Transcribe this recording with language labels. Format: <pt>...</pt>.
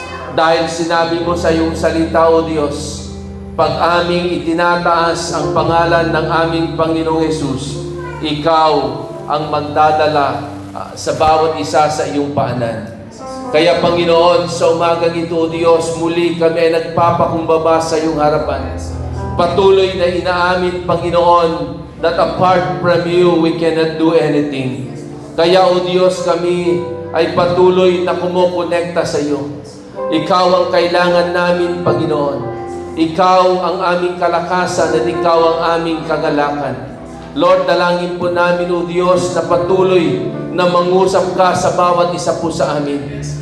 <tl>Dahil sinabi mo sa iyong salita, O Diyos, pag aming itinataas ang pangalan ng aming Panginoong Hesus, Ikaw ang magdadala sa bawat isa sa iyong paanan. Kaya Panginoon, sa umagang ito, O Diyos, muli kami ay nagpapakumbaba sa iyong harapan. Patuloy na inaamin,</tl> <en>Panginoon, that apart from you, we cannot do anything.</en> <tl>Kaya, O Diyos, kami ay patuloy na kumukonekta sa iyo. Ikaw ang kailangan namin, Panginoon. Ikaw ang aming kalakasan at Ikaw ang aming kagalakan. Lord, dalangin po namin, O Diyos, na patuloy na mangusap ka sa bawat isa po sa amin.</tl>